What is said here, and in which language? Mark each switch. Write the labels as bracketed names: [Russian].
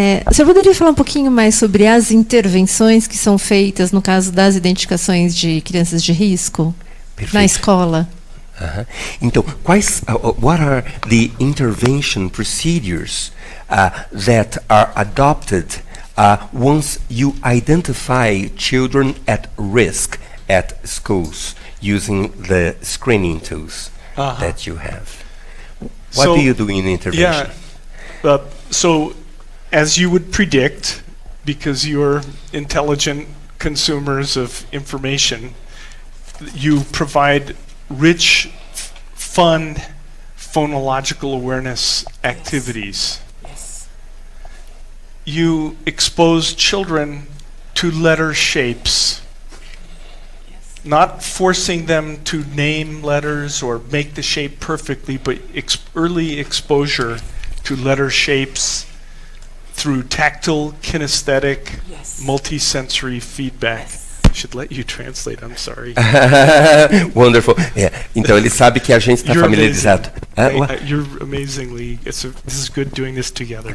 [Portuguese] O senhor poderia falar um pouquinho mais sobre as intervenções que são feitas no caso das identificações de crianças de risco na escola? Então, [English] what are the intervention procedures that are adopted once you identify children at risk at schools using the screening tools that you have? What do you do in intervention? Yeah, so as you would predict, because you're intelligent consumers of information, you provide rich, fun, phonological awareness activities. You expose children to letter shapes, not forcing them to name letters or make the shape perfectly, but early exposure to letter shapes through tactile, kinesthetic, multisensory feedback. I should let you translate, I'm sorry. Wonderful. Yeah. [Portuguese] Então ele sabe que a gente está familiarizado. [English] You're amazingly, this is good doing this together.